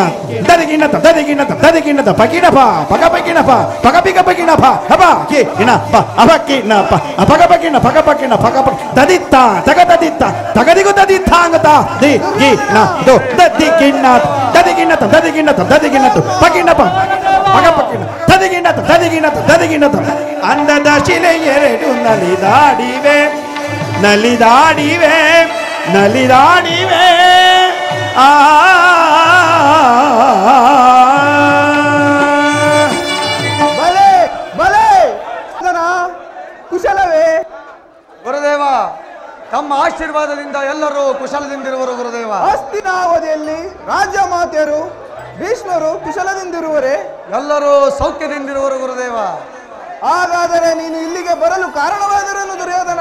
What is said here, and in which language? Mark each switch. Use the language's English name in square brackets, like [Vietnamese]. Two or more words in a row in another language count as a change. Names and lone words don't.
[Kannada] ದದಿಗಿಣ್ಣ ದದಿಗಿಣ್ಣ ದದಿಗಿಣ್ಣ ದ ಪಗಿಣ ಪ ಪಗ ಪಗಿಣ ಪ ಪಗ ಪಿಗ ಪಗಿಣ ಪ ಹಬ ಕೆ ಇಣ ಪ ಅಬಕಿಣ ಪ ಅಪಗ ಪಗಿಣ ಪಗ ಪಗಿಣ ಪಗ ಪ ತದಿತ್ತ ತಗದಿತ್ತ ತಗದಿಗು ತದಿತ್ತಾಂಗ ತಾ ದೇ ಗೆ ನ ದೋ ದದಿಗಿಣ್ಣ ದದಿಗಿಣ್ಣ ದದಿಗಿಣ್ಣ ದದಿಗಿಣ್ಣ ಪಗಿಣ ಪ ಪಗ ಪಗಿಣ ದದಿಗಿಣ್ಣ ದದಿಗಿಣ್ಣ ದದಿಗಿಣ್ಣ ಅಂದದ ಶಿಲೆ ಎರಡು ನಲಿದಾಡಿವೆ ನಲಿದಾಡಿವೆ ನಲಿದಾಡಿವೆ ಆ ಬಲೆ ಬಲೆ ಕುಶಲವೇ ಗುರುದೇವ ತಮ್ಮ ಆಶೀರ್ವಾದದಿಂದ ಎಲ್ಲರೂ ಕುಶಲದಿಂದಿರುವರು ಗುರುದೇವ ಹಸ್ತಿನಾವಧಿಯಲ್ಲಿ ರಾಜ್ಯ ಮಾತೆಯರು ಭೀಷ್ಮರು ಕುಶಲದಿಂದಿರುವರೆ ಎಲ್ಲರೂ ಸೌಖ್ಯದಿಂದಿರುವರು ಗುರುದೇವ ಹಾಗಾದರೆ ನೀನು ಇಲ್ಲಿಗೆ ಬರಲು ಕಾರಣವಾದರೇನು ದುರ್ಯೋಧನ?